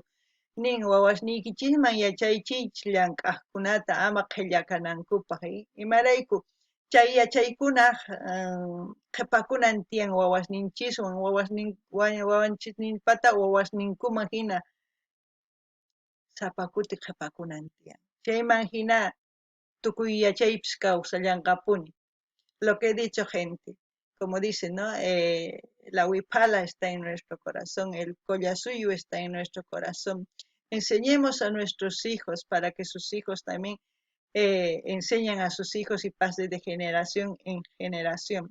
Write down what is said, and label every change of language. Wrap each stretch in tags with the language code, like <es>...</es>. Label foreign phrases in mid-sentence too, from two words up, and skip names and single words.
<qu>Nin wawasniykichisman yachaychiychis llank'aqkunata ama qhillakanankupaq, imarayku chay yachaykunaq qhipakunan tiyan wawasninchiswan, wawanchisninpata wawasninkuman hina sapakuti qhipakunan tiyan. Chayman hina tukuy yachaypis kawsallanqapuni.</qu> <es>Lo que he dicho, gente, como dicen, ¿no? La huipala está en nuestro corazón, el collasuyu está en nuestro corazón. Enseñemos a nuestros hijos para que sus hijos también enseñen a sus hijos y pase de generación en generación.</es>